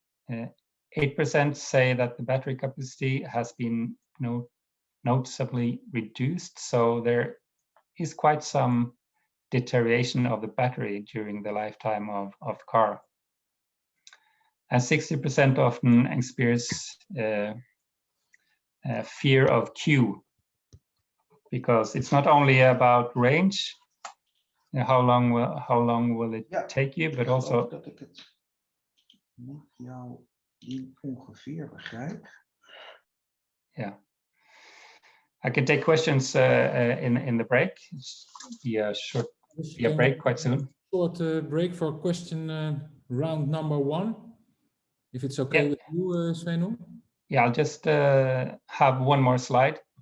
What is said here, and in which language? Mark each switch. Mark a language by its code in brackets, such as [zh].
[en] 8% say that the battery capacity has been noticeably reduced, so there is quite some deterioration of the battery during the lifetime of the car. And 60% often experience fear of queue, because it's not only about range, how long will it take you, but also. [nl] Dat ik het met jou ongeveer begrijp. [en] Yeah, I can take questions in the break. Be a break quite soon. Short break for question round number 1, if it's okay with you, Sveno. Yeah, I'll just have one more slide.